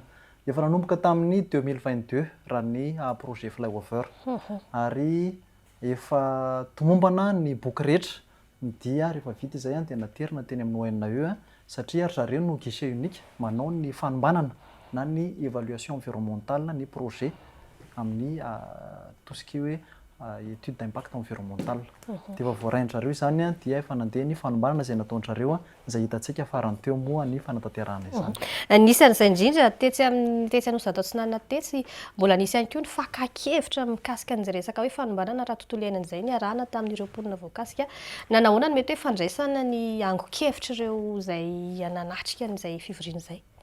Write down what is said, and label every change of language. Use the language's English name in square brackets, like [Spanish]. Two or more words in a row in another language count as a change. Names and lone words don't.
[Malagasy] Efa nanomboka tamin'ny 2022 raha ny projet flyover ary efa tomombana ny boky rehetra dia rehefa vita izay dia naterina teny amin'ny ONAE satria zareo no [French] guichet unique [Malagasy] manao ny fanombanana na ny [French] évaluation environnementale [Malagasy] ny projet amin'ny [French] tout ce qui [Malagasy] hoe [French] étude d'impact environnemental. [Malagasy] Dia efa voarain-jareo izany dia efa nandeha ny fanombanana izay nataon-jareo izay hitantsika farany teo moa ny fanatanterahana izany. Anisan'izay indrindra tetsy Anosy Atsinanana tetsy mbola nisy ihany koa ny fakakevitra mikasika an'izay resaka hoe fanombanana ara-tontolo iainana izay ny arahana tamin'ireo mponina voakasika na nahoana ny mety hoe fandraisana ny ango-kevitra ireo izay ananatrika an'izay fivoriana izay.